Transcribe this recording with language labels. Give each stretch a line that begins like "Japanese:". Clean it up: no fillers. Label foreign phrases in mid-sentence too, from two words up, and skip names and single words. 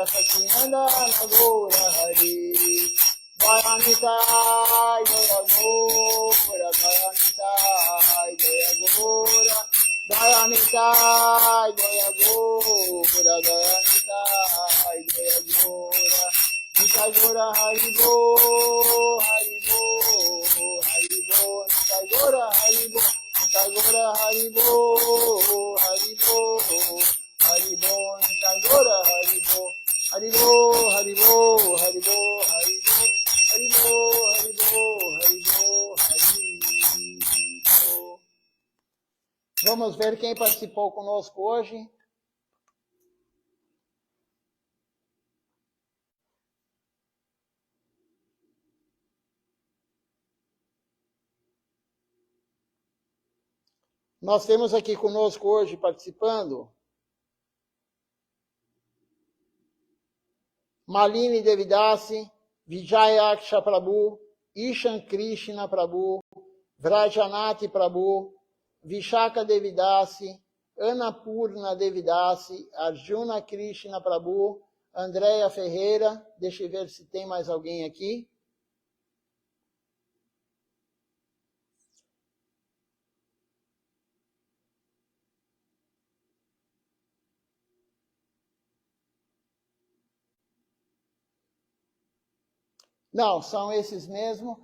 Sanskrit: Sacinandana, Gaura Hare, Jaya Nitai, Jaya Gaura, Jaya Nitai, Jaya Gaura, Jaya Nitai, Jaya Gaura, Jaya Nitai, Jaya Gaura, Nitai Gaura Haribo, Haribo, Haribo, Nitai Gaura Haribo, Nitai Gaura Haribo, Haribo, Haribo, Nitai Gaura Haribo, Haribo, Haribo, Haribo, Haribo, Haribo, Haribo, Haribo, Haribo.
Portuguese: Vamos ver quem participou conosco hoje. Nós temos aqui conosco hoje participando Malini Devidasi, Vijayaksha Prabhu, Ishan Krishna Prabhu, Vrajanati Prabhu, Vishaka Devidasi, Annapurna Devidasi, Arjuna Krishna Prabhu, Andréia Ferreira, deixa eu ver se tem mais alguém aqui. Não, são esses mesmo.